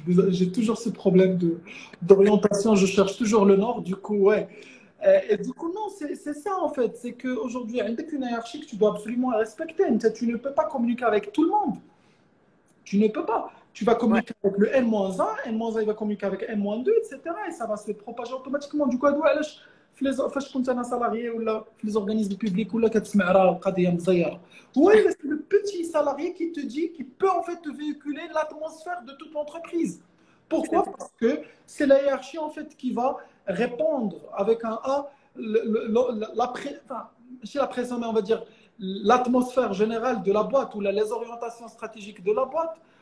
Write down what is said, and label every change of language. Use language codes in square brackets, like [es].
[fr] J'ai toujours ce problème d'orientation. Je cherche toujours le nord. Du coup, ouais. Et du coup, non, c'est ça en fait. C'est qu'aujourd'hui, avec une hiérarchie que tu dois absolument respecter. Tu ne peux pas communiquer avec tout le monde. Tu ne peux pas. Tu vas Ouais, communiquer avec le N-1, N-1 il va communiquer avec N-2, etc. Et ça va se propager automatiquement. Du coup, [ar] فاش كنت انا salarié ولا في [fr] les organismes publics [ar] ولا كتسمع راه القضيه مزيره. [fr] Oui, mais c'est le petit salarié qui te dit, qui peut en fait te véhiculer l'atmosphère de toute l'entreprise. c'est Pourquoi? vrai. Parce que c'est la hiérarchie en fait qui va répondre avec un A, enfin, chez la pression, mais on va dire l'atmosphère générale de la boîte ou les orientations stratégiques de la boîte.